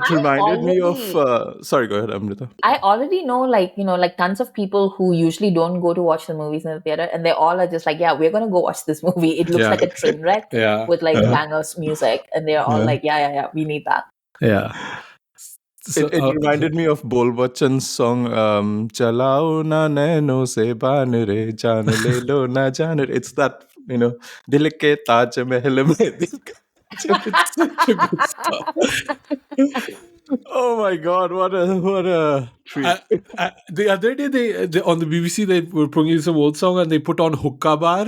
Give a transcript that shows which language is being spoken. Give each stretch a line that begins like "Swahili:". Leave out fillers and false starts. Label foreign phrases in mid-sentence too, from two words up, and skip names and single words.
English: It reminded me of... sorry, go ahead, Amrita. I already know, like tons of people who usually don't go to watch the movies in the theater. And they all are just like, yeah, we're going to go watch this movie. It looks like a train wreck with like bangers music. And they're all like, yeah, we need that. Yeah. So, it reminded me of Bol Bachchan's song
Hindi: चलाओ ना नैनों से बाण रे जान ले लो ना जान रे.
English: It's that,
Hindi: दिल के ताज महल में दिल का.
English: It's such a good song. Oh my God, what a treat. The other day, they on the BBC, they were playing some old song and they put on Hookah Bar.